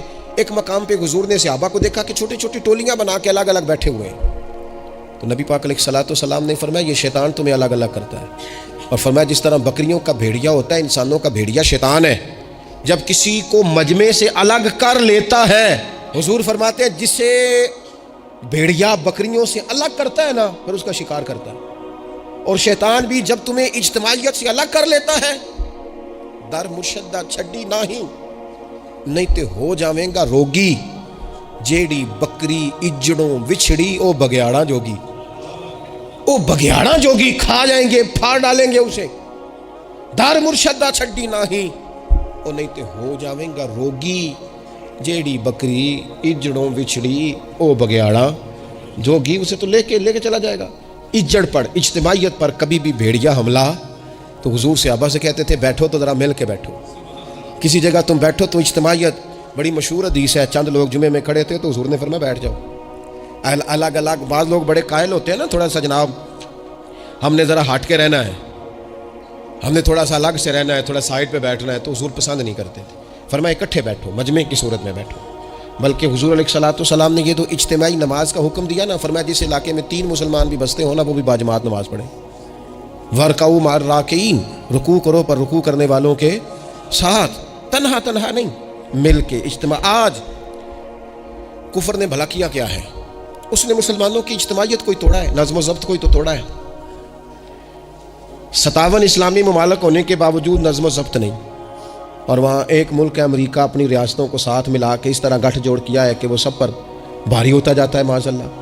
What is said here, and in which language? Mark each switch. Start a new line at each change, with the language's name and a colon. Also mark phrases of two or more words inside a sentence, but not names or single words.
Urdu: ایک مقام پہ حضور نے صحابہ کو دیکھا کہ چھوٹی چھوٹی ٹولیاں بنا کے الگ الگ بیٹھے ہوئے ہیں، تو نبی پاک
Arabic: علیہ السلام
Urdu: نے فرمایا یہ شیطان تمہیں الگ الگ کرتا ہے، اور فرمایا جس طرح بکریوں کا بھیڑیا ہوتا ہے، انسانوں کا بھیڑیا شیطان ہے، جب کسی کو مجمع سے الگ کر لیتا ہے، حضور فرماتے ہیں جسے بھیڑیا بکریوں سے الگ کرتا ہے نا پھر اس کا شکار کرتا ہے، اور شیطان بھی جب تمہیں اجتماعیت سے الگ کر لیتا ہے،
Punjabi: در مرشدہ چھڈی نہیں تے ہو جاویں گا روگی، جیڑی بکری اجڑوں وچھڑی او بگیاڑا جوگی،
Urdu: او بگیاڑا جوگی کھا جائیں گے، پھاڑ ڈالیں گے اسے۔
Punjabi: در مرشدہ چھڈی او نہیں تے ہو جاویں گا روگی، جیڑی بکری اجڑوں وچھڑی او بگیاڑا جوگی،
Urdu: اسے تو لے کے چلا جائے گا۔ اجڑ پر، اجتماعیت پر کبھی بھی بھیڑیا حملہ، تو حضور صحابہ سے کہتے تھے بیٹھو تو ذرا مل کے بیٹھو، کسی جگہ تم بیٹھو تو اجتماعیت۔ بڑی مشہور حدیث ہے، چند لوگ جمعے میں کھڑے تھے تو حضور نے فرمایا بیٹھ جاؤ، الگ الگ۔ بعض لوگ بڑے قائل ہوتے ہیں نا، تھوڑا سا جناب ہم نے ذرا ہٹ کے رہنا ہے، ہم نے تھوڑا سا الگ سے رہنا ہے، تھوڑا سائڈ پہ بیٹھنا ہے، تو حضور پسند نہیں کرتے تھے۔ فرمایا اکٹھے بیٹھو، مجمع کی صورت میں بیٹھو۔ بلکہ حضور
Arabic: علیہ السلام
Urdu: نے یہ تو اجتماعی نماز کا حکم دیا نا، فرمایا جس علاقے میں 3 مسلمان بھی بستے ہو نا وہ بھی باجماعت نماز پڑھیں۔
Arabic: وَارْكَعُوا مَعَ الرَّاكِعِينَ،
Urdu: رکوع کرو پر رکوع کرنے والوں کے ساتھ، تنہا نہیں، مل کے اجتماع۔ آج کفر نے بھلا کیا ہے، اس نے مسلمانوں کی اجتماعیت کوئی توڑا ہے، نظم و ضبط کوئی تو توڑا ہے۔ 57 اسلامی ممالک ہونے کے باوجود نظم و ضبط نہیں، اور وہاں ایک ملک ہے امریکہ اپنی ریاستوں کو ساتھ ملا کے اس طرح گٹھ جوڑ کیا ہے کہ وہ سب پر بھاری ہوتا جاتا ہے
Arabic: معاذ اللہ۔